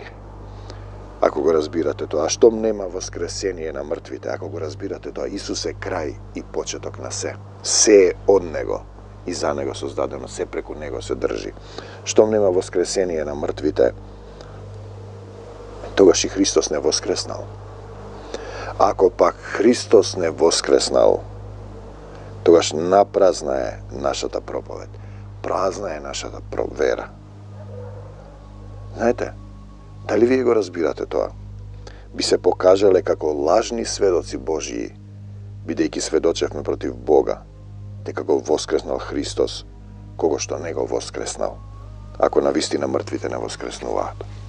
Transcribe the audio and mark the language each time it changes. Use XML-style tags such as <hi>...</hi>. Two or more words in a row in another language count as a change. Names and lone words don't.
<mk>Ako go razbirate to, a štom nema voskresenije na mrtvite, ako go razbirate to, a Isus je kraj i početok na se. Se je od Nego i za Nego su zdadeno, se preko Nego se drži. Štom nema voskresenije na mrtvite, togaš i Hristos ne voskresnal. Ако пак Христос не воскреснал, тогаш напразна е нашата проповед. Празна е нашата вера. Знаете, дали вие го разбирате тоа? Би се покажале како лажни сведоци Божии, бидејќи сведочевме против Бога, дека го воскреснал Христос, кого што не го воскреснал, ако навистина мртвите не воскреснуваат.</mk>